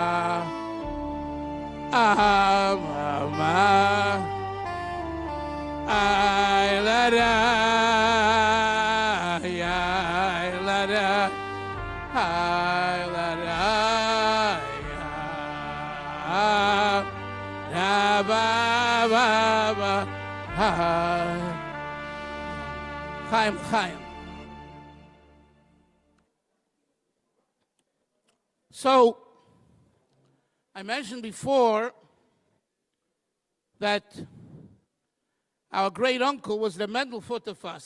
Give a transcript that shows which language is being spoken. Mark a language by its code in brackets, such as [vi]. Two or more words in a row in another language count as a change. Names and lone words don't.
[en] mama, ay, la, la, ay, la, la, ay, la, la, ba, ba, ba, Chaim, Chaim. So, I mentioned before that our great uncle was the Mendel Futterfass.